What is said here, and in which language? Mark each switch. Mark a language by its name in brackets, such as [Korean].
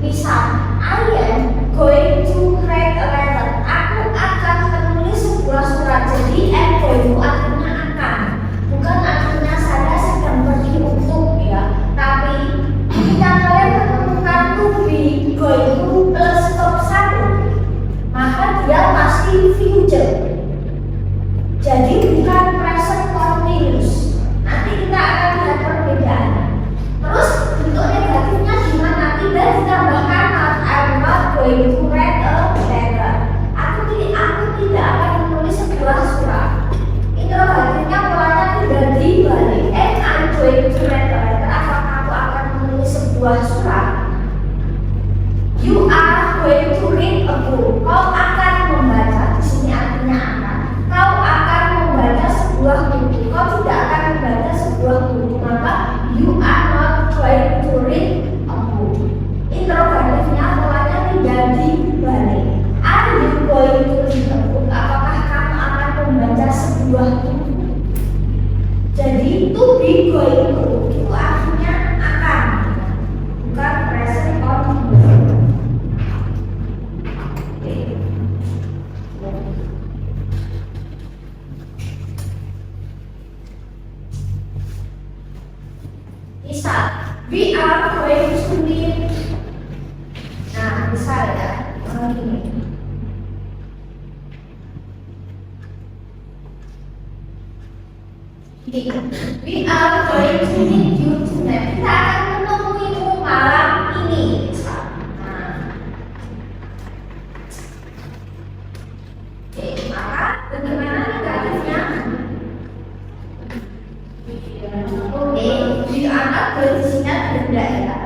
[English] Misal, I am going to write a letter. [Indonesian] Aku akan menulis sebuah surat. Jadi [English] am going to [Indonesian] artinya akan, bukan artinya saya sedang pergi untuk ya. Tapi ketika kalian menemukan [English] to be going to plus form 1, [Indonesian] maka dia pasti future. Jadi bukan present continuous. Nanti kita akan lihat perbedaan. Terus bentuk negatifnya gimana? Tidak ditambahkan [English] I'm not going to write a letter. [Indonesian] Aku tidak akan menulis sebuah surat. Interrogatifnya polanya tidak dibalik. [English] I'm going to write a letter. [Indonesian] Apakah aku akan menulis sebuah surat? [English] You are going to read a book. [Indonesian] Kau akan membaca, di sini artinya akan. Kau akan membaca sebuah buku. Kau tidak akan membaca sebuah buku. [English] Maka you are not going to read a book. [Indonesian] Interrogatifnya polanya tidak dibalik. [English] Are you going to read a book? [Indonesian] Apakah kamu akan membaca sebuah buku? Jadi [English] to be going to [Indonesian] itu artinya akan, bukan present continuous. [English] Misal, we are going to meet. [Indonesian] Nah, misal ya, begini. [English] We are going to meet you tonight. [Indonesian] Kita akan menemuimu malam ini. Nah, oke, maka bagaimana negatifnya? [English] Oke, we are not going to meet [Indonesian] benda ya.